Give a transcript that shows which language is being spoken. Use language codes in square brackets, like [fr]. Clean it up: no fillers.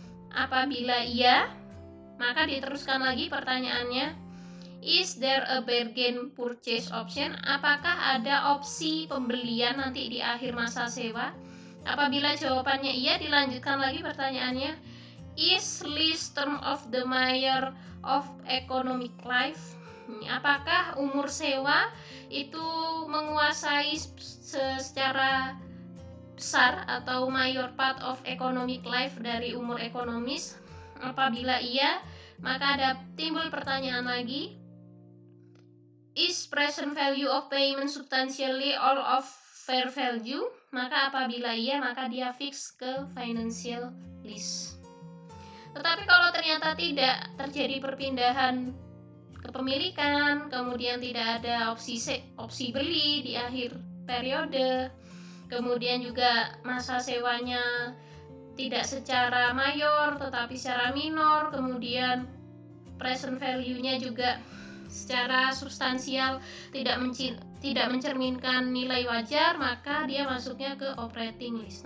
[id] Apabila iya, maka diteruskan lagi pertanyaannya, [en] is there a bargain purchase option? [id] Apakah ada opsi pembelian nanti di akhir masa sewa? Apabila jawabannya iya, dilanjutkan lagi pertanyaannya. [en] Is lease term of the measure of economic life? [id] Apakah umur sewa itu menguasai secara besar atau [en] major part of economic life [id] dari umur ekonomis? Apabila iya, maka ada timbul pertanyaan lagi. [en] Is present value of payment substantially all of fair value? [id] Maka apabila iya, maka dia fix ke financial lease. Tetapi kalau ternyata tidak terjadi perpindahan kepemilikan, kemudian tidak ada opsi beli di akhir periode, kemudian juga masa sewanya tidak secara mayor tetapi secara minor, kemudian present value-nya juga secara substansial tidak mencerminkan nilai wajar, maka dia masuknya ke operating lease.